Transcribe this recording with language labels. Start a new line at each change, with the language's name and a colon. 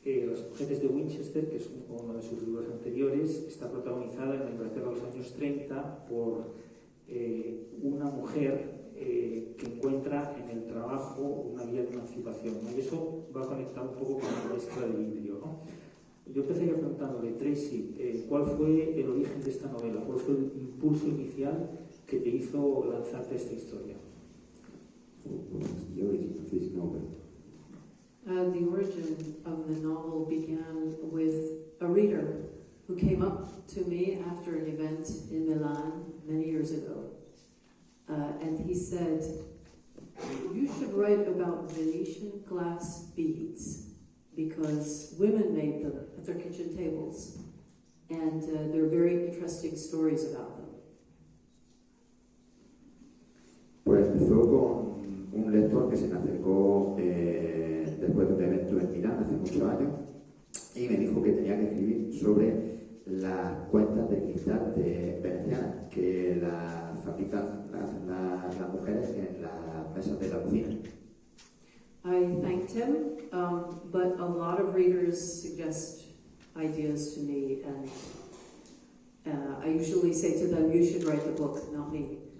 Spanish: Las mujeres de Winchester, que es uno de sus libros anteriores, está protagonizada en la Inglaterra de los años 30 por una mujer que encuentra en el trabajo una vía de emancipación, ¿no? Y eso va conectado un poco con la maestra de vidrio, ¿no? Yo empezaría preguntándole, Tracy, ¿cuál fue el origen de esta novela? ¿Cuál fue el impulso inicial que te hizo lanzarte a esta historia?
English: The origin of this novel. The origin of the novel began with a reader who came up to me after an event in Milan many years ago. And he said, "You should write about Venetian glass beads, because women made them at their kitchen tables, and there are very interesting stories about them."
Spanish: Pues empezó con un lector que se me acercó después de un evento en Milán hace muchos años y me dijo que tenía que escribir sobre las cuentas de cristal de venecianas que las fabrican las mujeres en las mesas de la cocina.
English: I thanked him, but a lot of readers suggest ideas to me, and I usually say to them, "You should write the book, not me."